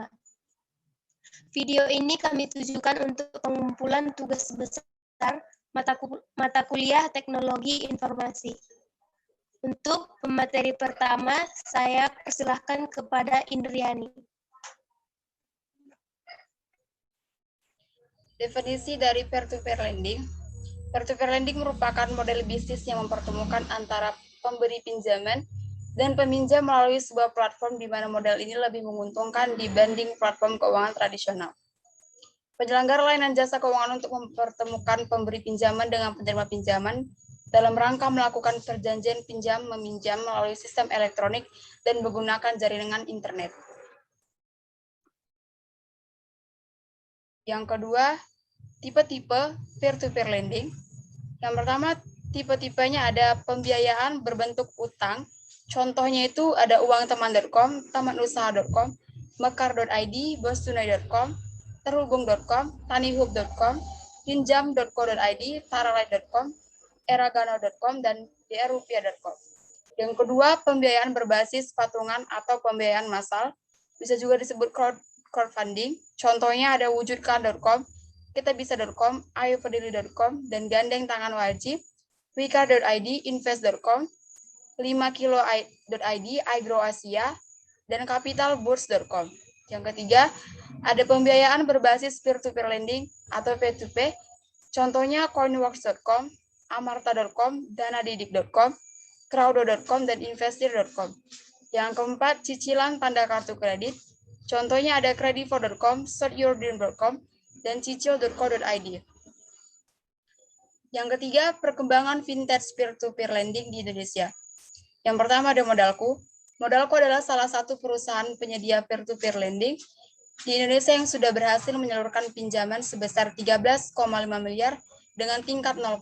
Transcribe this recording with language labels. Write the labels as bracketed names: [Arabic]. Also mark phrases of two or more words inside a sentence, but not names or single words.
[Indonesian] Video ini kami tujukan untuk pengumpulan tugas besar mata kuliah Teknologi Informasi. Untuk pemateri pertama, saya persilahkan kepada Indriani. [English] Definisi dari peer-to-peer lending. Peer-to-peer lending [Indonesian] merupakan model bisnis yang mempertemukan antara pemberi pinjaman dan peminjam melalui sebuah platform di mana model ini lebih menguntungkan dibanding platform keuangan tradisional. Penyelenggara layanan jasa keuangan untuk mempertemukan pemberi pinjaman dengan penerima pinjaman dalam rangka melakukan perjanjian pinjam-meminjam melalui sistem elektronik dan menggunakan jaringan internet. Yang kedua, tipe-tipe [English] peer-to-peer lending. [Indonesian] Yang pertama, tipe-tipenya ada pembiayaan berbentuk utang. Contohnya itu ada uangteman.com, tamanusaha.com, mekar.id, bostunai.com, terhubung.com, tanihub.com, pinjam.co.id, taralight.com, eragano.com, dan drrupiah.com. Yang kedua, pembiayaan berbasis patungan atau pembiayaan massal, bisa juga disebut crowdfunding. Contohnya ada wujudkan.com, kitabisa.com, ayopeduli.com, dan gandeng tangan wajib, wika.id, invest.com, 5kilo.id, agroasia, dan capitalbourse.com. Yang ketiga, ada pembiayaan berbasis [English] peer-to-peer lending [Indonesian] atau P2P. Contohnya coinworks.com, amarta.com, danadidik.com, crowdo.com, dan investir.com. Yang keempat, cicilan tanda kartu kredit. Contohnya ada credifor.com, sortyourdream.com, dan cicil.co.id. Yang ketiga, perkembangan [English] vintage peer-to-peer lending [Indonesian] di Indonesia. Yang pertama ada Modalku. Modalku adalah salah satu perusahaan penyedia [English] peer-to-peer lending [Indonesian] di Indonesia yang sudah berhasil menyalurkan pinjaman sebesar 13,5 miliar dengan tingkat 0%.